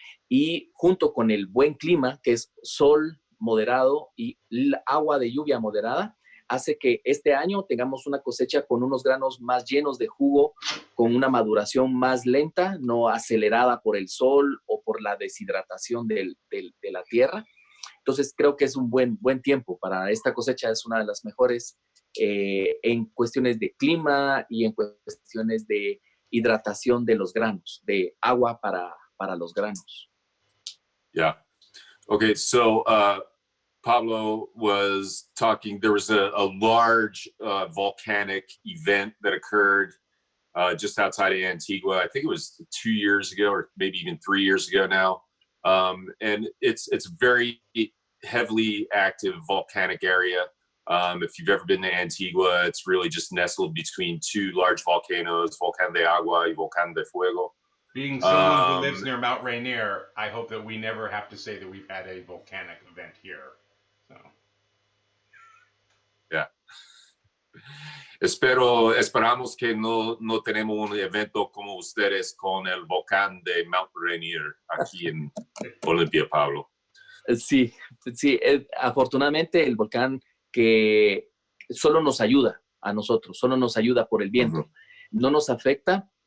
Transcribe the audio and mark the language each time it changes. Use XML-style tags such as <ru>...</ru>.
<es>Y junto con el buen clima, que es sol moderado y agua de lluvia moderada, hace que este año tengamos una cosecha con unos granos más llenos de jugo, con una maduración más lenta, no acelerada por el sol o por la deshidratación de la tierra. Entonces creo que es un buen tiempo para esta cosecha, es una de las mejores en cuestiones de clima y en cuestiones de hidratación de los granos, de agua para los granos.</es> <en>Yeah. Okay, so Pablo was talking, there was a large volcanic event that occurred just outside of Antigua. I think it was 2 years ago or maybe even 3 years ago now. And it's very heavily active volcanic area. If you've ever been to Antigua, it's really just nestled between 2 large volcanoes, Volcán de Agua y Volcán de Fuego. Being someone who lives near Mount Rainier, I hope that we never have to say that we've had a volcanic event here. So. Yeah.</en> <es>Esperamos que no tenemos un evento como ustedes con el volcán de Mount Rainier aquí en Olympia, Pablo. Sí, sí, afortunadamente el volcán que solo nos ayuda a nosotros, solo nos ayuda por el viento, no nos afecta.</es>